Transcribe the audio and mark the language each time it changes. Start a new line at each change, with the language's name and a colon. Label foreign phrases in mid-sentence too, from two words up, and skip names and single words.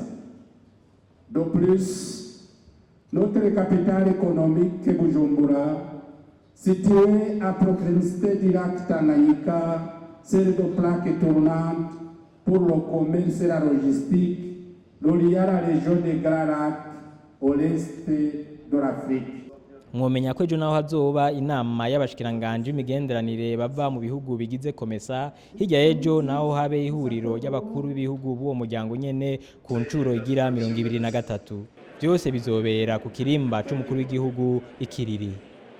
French: De plus, notre capitale économique, Bujumbura, située à proximité du lac Tanganyika, sert de plaque tournante pour le commerce et la logistique, reliant la région des Grands Lacs au l'est de l'Afrique.
Rundi: Mwomenya ko ejo naho hazoba inama y'abashikiranganje imigenderanire bava mu bihugu bigize Comesa, hirya ejo naho habe ihuriro ry'abakuru b'ibihugu b'uwo muryango nyene ku ncuro igira 23. Byose bizobera ku kirimba c'umukuru w'igihugu ikiriri.